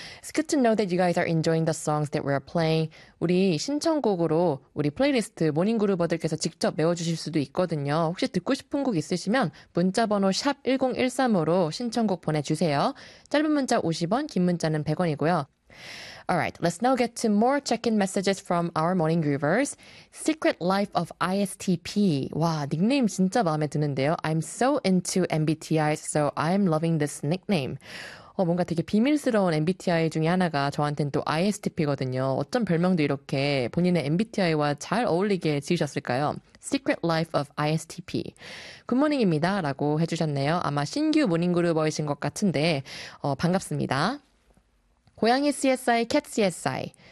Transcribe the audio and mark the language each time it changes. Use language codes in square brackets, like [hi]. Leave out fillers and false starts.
[en] It's good to know that you guys are enjoying the songs that we're playing. [ko] 우리 신청곡으로 우리 플레이리스트 모닝그루버들께서 직접 메워주실 수도 있거든요. 혹시 듣고 싶은 곡 있으시면 문자번호 샵1013으로 신청곡 보내주세요. 짧은 문자 50원, 긴 문자는 100원이고요. [en] Alright, let's now get to more check-in messages from our morning groovers. Secret Life of ISTP. [ko] 와, 닉네임 진짜 마음에 드는데요. [en] I'm so into MBTI, so I'm loving this nickname. [ko] 뭔가 되게 비밀스러운 MBTI 중에 하나가 저한테는 또 ISTP거든요. 어쩜 별명도 이렇게 본인의 MBTI와 잘 어울리게 지으셨을까요? Secret Life of ISTP. 굿모닝입니다. 라고 해주셨네요. 아마 신규 모닝 그루버이신 것 같은데 반갑습니다. 고양이 CSI, 캣 CSI.